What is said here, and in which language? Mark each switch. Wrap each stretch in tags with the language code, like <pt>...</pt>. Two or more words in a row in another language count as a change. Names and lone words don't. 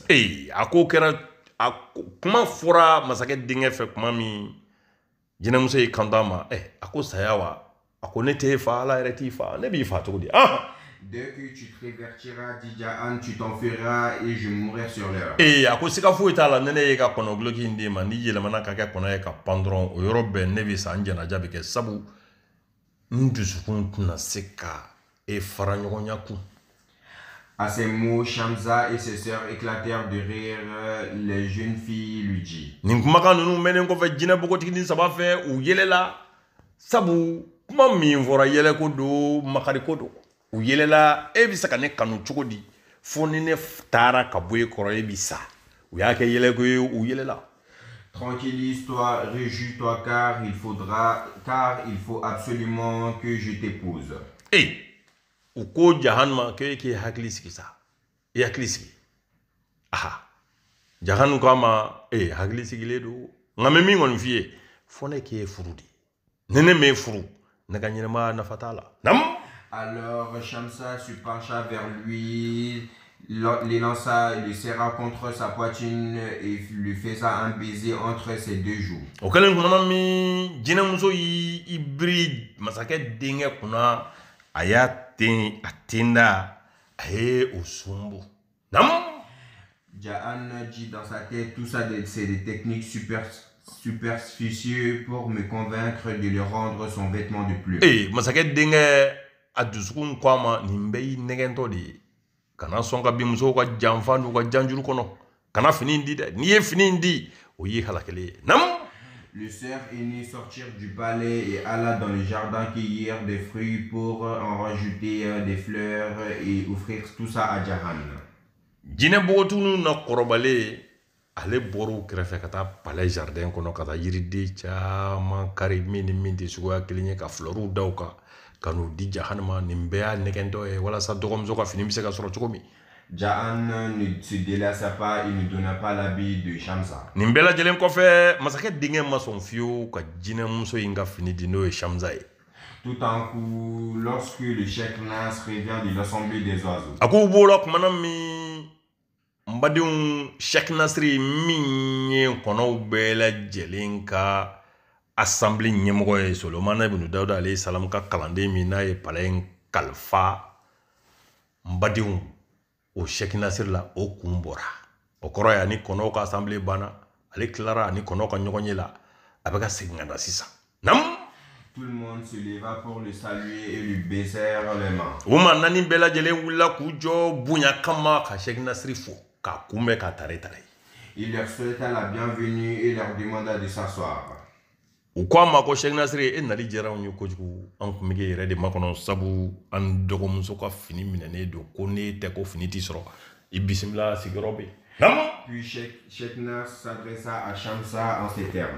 <bm>A ko kɛra a kuma fɔra masakɛ denkɛ fɛ kuma min jinɛmuso y'i kanto a ma a ko saya wa a ko ne t'e fa Ala yɛrɛ t'i fa ne b'i fa cogo di.</bm> <fr>Dès que tu te révertiras, dit Jaan, tu t'en feras et je mourrai sur l'heure.</fr> <bm>A ko sika foyi t'a la ne ye ka kɔnɔ guloki in d'e ma ni yɛlɛmana ka kɛ kɔnɔ ye ka pan dɔrɔn o yɔrɔ bɛɛ ne bɛ sa n jɛnaja bɛ kɛ sabu n dusukun tɛna se ka e fara ɲɔgɔnya kun.</bm> <fr>À ces mots, Shamsa et ses sœurs éclatèrent de rire. Les jeunes filles lui dit.</fr> <bm>Nin kumakan ninnu mɛnnen kɔfɛ jinɛ bogotiginin saba fɛ u yɛlɛla sabu kuma min fɔra yɛlɛ ko don makari ko don. U yɛlɛla e bɛ se ka ne kanu cogo di fo ni ne taara ka bɔ e kɔrɔ e bɛ sa u y'a kɛ yɛlɛko ye u yɛlɛla.</bm> <fr>Tranquillise-toi, réjouis-toi car il faut absolument que je t'épouse.</fr> <bm>U ko Jahan ma k'e hakili sigi sa i hakili sigi Jahan ko a ma hakili sigilen don nka mɛ min kɔni f'i ye fo ne k'e furu de ni ne m'e furu ne ka ɲɛnɛmaya nafa t'a la.</bm> <fr>Alors Shamsa se pencha vers lui, les lança, le serra contre sa poitrine et lui faisa un baiser entre ses deux joues.</fr> <bm>O kɛlen kumana min jinɛmuso y'i biri masakɛ denkɛ kunna a y'a ten a tenda a ye o sunbo.</bm> <fr>Jaan dit dans sa tête, tout ça c'est des techniques superstitieuses pour me convaincre de lui rendre son vêtement de plume.</fr> <bm>Masakɛ denkɛ a dusukun ko a ma nin bɛɛ y'i nɛgɛntɔ de ye kana sɔn ka bin musow ka janfa n'u ka janjuru kɔnɔ kana fini di dɛ n'i ye fini di o y'i halakelen ye.</bm> <fr>Le sœur aîné sortirent du palais et alla dans le jardin cueillir des fruits pour en rajouter des fleurs et offrir tout ça à Jahan.</fr> <bm>Jinɛ bogotunu na kɔrɔbalen ale bɔr'u kɛrɛfɛ ka taa</bm> <fr>palais jardin</fr> <bm>kɔnɔ ka taa yiriden caman kari min ni min tɛ suguya kelen ye ka fleurs da u kan ka n'u di Jahan ma nin bɛɛ y'a nɛgɛntɔ ye walasa dɔgɔmuso ka fini bɛ se ka sɔrɔ cogo min.</bm> <fr>Jaan ne se délaissa pas et ne donna pas l'habit de Shamsa.</fr> <bm>Nin bɛɛ lajɛlen kɔfɛ masakɛ denkɛ ma sɔn fiyewu ka jinɛmuso in ka fini di n'o ye Shamsa ye.</bm> <fr>Tout en coup, lorsque le Cheikh Nas revient de l'assemblée des oiseaux.</fr> <bm>A ko u b'o la kumana min n badenw Cheikh Nasiri min ye kɔnɔw bɛɛ lajɛlen ka assemblée ɲɛmɔgɔ ye Solomana ibn Dawuda</bm> <ar>alayhi salam</ar> <bm>ka kalanden min n'a ye palais in kalifa n badenw o Cheikh Nasiri la o kun bɔra o kɔrɔ ye ani kɔnɔw ka assemblée banna ale tilara ani kɔnɔw ka ɲɔgɔn ye la a bɛ ka segin ka na sisan.</bm> <fr>Tout le monde se leva pour le saluer et lui baisèrent les mains.</fr> <bm>O ma naani bɛɛ lajɛlen wulila k'u jɔ bonya kama ka Cheikh Nasiri fo k'a kunbɛn k'a tare tare.</bm> <fr>Il leur souhaita la bienvenue et leur demanda de s'asseoir.</fr> <bm>U ko a ma ko Cheikh Nasiri e nali diyara anw ye kojugu an kun bɛ k'e yɛrɛ de makɔnɔ sabu an dɔgɔmuso ka fini minɛnen don ko n'e tɛ ko fini t'i sɔrɔ i bisimila sigiyɔrɔ bɛ yen.</bm> <fr>Puis Cheikh Nas s'adressa à Shamsa en ces termes.</fr>